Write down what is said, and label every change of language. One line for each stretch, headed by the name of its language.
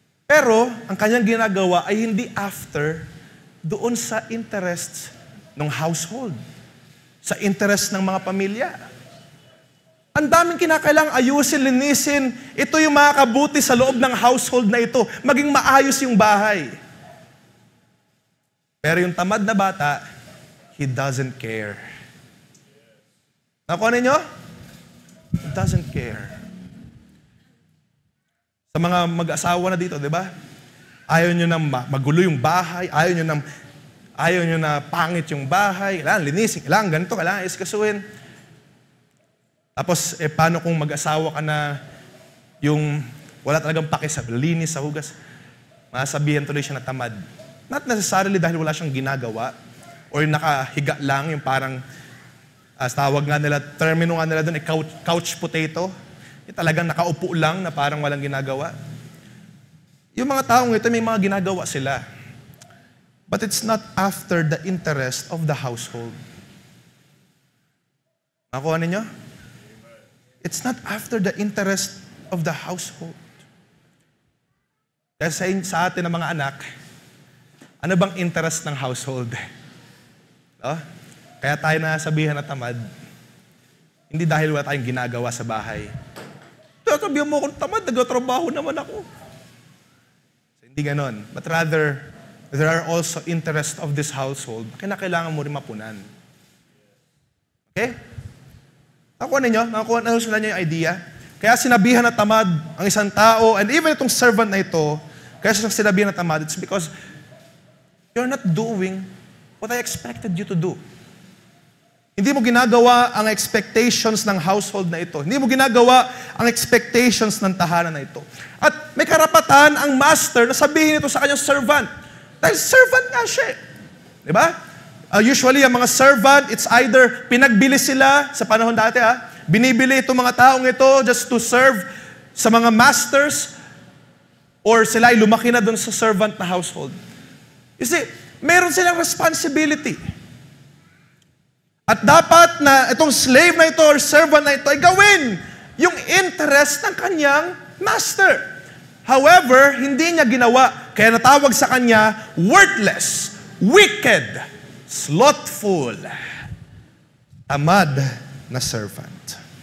Filipino: Pero, ang kanyang ginagawa ay hindi after doon sa interests ng household, sa interest ng mga pamilya. Ang daming kinakailangang ayusin, linisin. Ito yung makakabuti sa loob ng household na ito. Maging maayos yung bahay. Pero yung tamad na bata,
English: he doesn't care.
Filipino: Nakuha ninyo?
English: He doesn't care.
Filipino: Sa mga mag-asawa na dito, di ba? Ayaw nyo na magulo yung bahay. Ayaw nyo na pangit yung bahay. Kailangan linisin. Kailangan ganito. Kailangan iskasuhin. Tapos, paano kung mag-asawa ka na yung wala talagang pake sa linis, sa hugas? Masasabihan tuloy siya na tamad. Not necessarily dahil wala siyang ginagawa or nakahiga lang, yung parang, tawag nga nila, termino nga nila doon, couch potato. Yung talagang nakaupo lang na parang walang ginagawa. Yung mga taong ito, may mga ginagawa sila.
English: But it's not after the interest of the household.
Filipino: Nakuha ninyo?
English: It's not after the interest of the household.
Filipino: Kasi sa atin ng mga anak, ano bang interest ng household? No? Kaya tayo nasabihan na tamad, hindi dahil wala tayong ginagawa sa bahay. Sabihan mo akong tamad, nagtatrabaho naman ako. So, hindi ganon.
English: But rather, there are also interests of this household
Filipino: na kailangan mo rin mapunan. Okay? Nakuha ninyo? Nakuha niyo yung idea? Kaya sinabihan na tamad ang isang tao, and even itong servant na ito, kaya sinabihan na tamad,
English: it's because you're not doing what I expected you to do.
Filipino: Hindi mo ginagawa ang expectations ng household na ito. Hindi mo ginagawa ang expectations ng tahanan na ito. At may karapatan ang master na sabihin ito sa kanyang servant. Dahil servant nga siya. Di ba? Usually, ang mga servant, it's either pinagbili sila sa panahon dati, binibili itong mga taong ito
English: just to serve
Filipino: sa mga masters, or sila ay lumaki na doon sa servant na household.
English: You see, meron silang responsibility.
Filipino: At dapat na itong slave na ito or servant na ito ay gawin yung interest ng kanyang master. However, hindi niya ginawa. Kaya natawag sa kanya, worthless, wicked, slothful, tamad na servant.